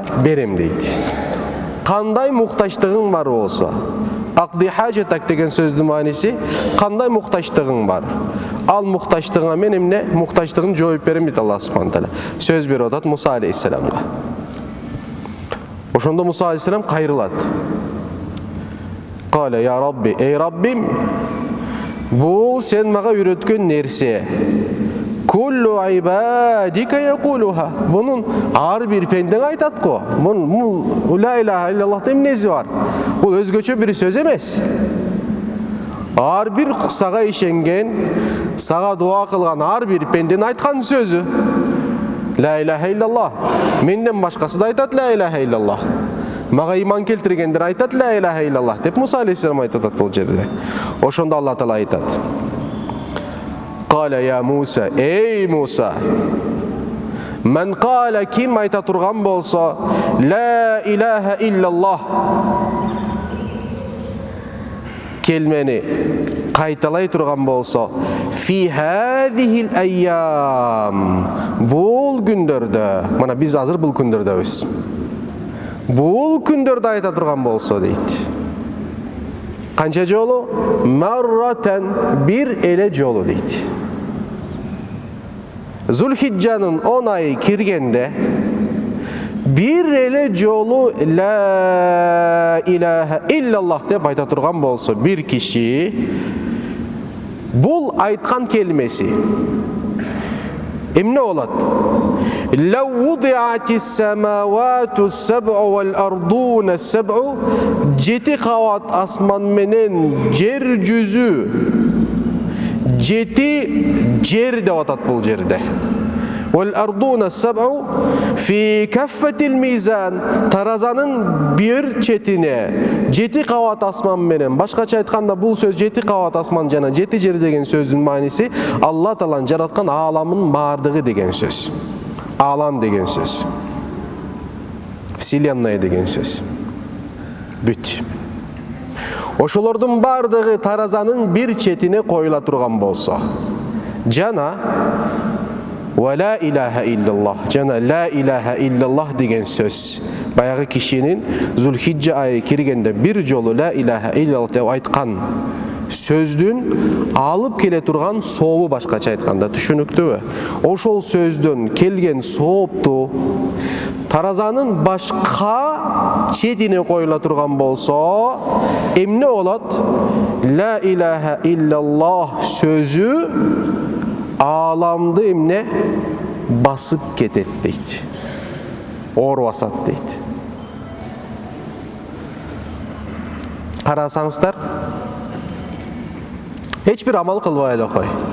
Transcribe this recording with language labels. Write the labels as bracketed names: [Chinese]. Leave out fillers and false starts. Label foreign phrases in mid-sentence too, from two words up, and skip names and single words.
[Kyrgyz] Берем дейт. Кандай муктачтыгың бар болсо, [Arabic] اقضي حاجتك [Kyrgyz] деген сөздүн мааниси кандай муктачтыгың бар? Ал муктачтыгыңа мен эмне муктачтыгын жооп берем дейт [Arabic] الله سبحانه وتعالى. [Kyrgyz] Сөз берип атат Musa aleyhisselamга. Ошондо Муса алейхиссалам кайрылат. [Arabic] قال يا ربي, [Kyrgyz] эй Раббим, бул сен мага үйрөткөн нерсе. [Arabic] كل عبادك يقولها. [Kyrgyz] Бунун ар бир пендең айтат го. Бул [Arabic] لا إله إلا الله [Kyrgyz] эмнеси бар? Бул өзгөчө бир сөз эмес. Ар бир сага ишенген, сага дуа кылган ар бир пенденин айткан сөзү. [Arabic] لا إله إلا الله. [Kyrgyz] Менден башкасы да айтат [Arabic] لا إله إلا الله. [Kyrgyz] Мага иман келтиргендер айтат [Arabic] لا إله إلا الله [Kyrgyz] деп Муса алейхиссалам айтат бул жерде. Ошондо Алла Таала айтат. [Arabic] قال يا موسى, [Kyrgyz] эй Муса. Мен каля ким айта турган болсо, [Arabic] لا إله إلا الله. [Kyrgyz] Келмени кайталай турган болсо, [Arabic] في هذه الأيام. [Kyrgyz] Бул күндөрдө, мына биз азыр бул күндөрдөбүз. Бул күндөрдө айта турган болсо дейт. Канча жолу? Марратан, бир эле жолу дейт. Зулхиджанын 10 айы киргенде бир эле жолу [Arabic] لا إله إلا الله [Kyrgyz] деп айта турган болсо бир киши, бул айткан келмеси эмне болот? [Arabic] لو وضعت السماوات سبع والأرضون سبع, [Kyrgyz] 7 кабат асман менен жер жүзү, 7 жер деп атат бул жерде. [Arabic] والأرضون سبع في كفة الميزان, [Kyrgyz] таразанын бир четине 7 кабат асман менен. Башкача айтканда бул сөз 7 кабат асман жана 7 жер деген сөздүн мааниси Алла Тааланын жараткан ааламын бардыгы деген сөз. Алам деген сөз. Вселенная деген сөз. Бүт. Ошолордун бардыгы таразанын бир четине коюла турган болсо, жана [Arabic] ولا إله إلا الله, [Kyrgyz] жана [Arabic] لا إله إلا الله [Kyrgyz] деген сөз. Баягы кишинин Зулхиджа айы киргенде бир жолу [Arabic] لا إله إلا الله [Kyrgyz] деп айткан сөздүн алып келе турган сообу, башкача айтканда, түшүнүктүүбү? Ошол сөздөн келген соопту таразанын башка четине коюла турган болсо эмне болот? [Arabic] لا إله إلا الله [Kyrgyz] сөзү ааламды эмне басып кетет дейт. Оор басат дейт. Карасаңыздар, эч бир амал кылбай эле кой.